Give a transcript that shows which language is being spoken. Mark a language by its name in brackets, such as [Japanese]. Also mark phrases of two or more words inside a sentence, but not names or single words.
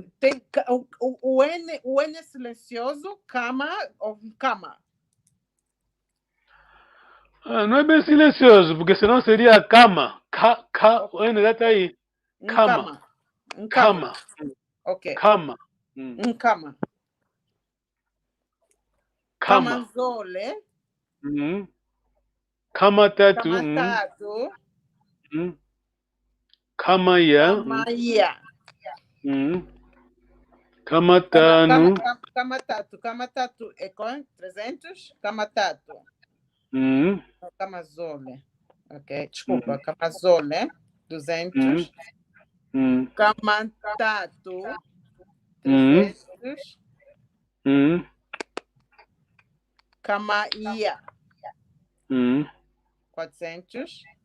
[Portuguese] Tem o N é silencioso, cama ou cama. Não é bem silencioso, porque senão seria cama. O N já tá aí. Cama. Cama. Ok. Cama. Cama. Cama. Camazole. Camatatu. Camatatu. Camaia. Camatano. Camatatu é com 300. Camatatu. Camazole. Ok, desculpa. Camazole, 200. Camatatu, 300. Camaia, 400.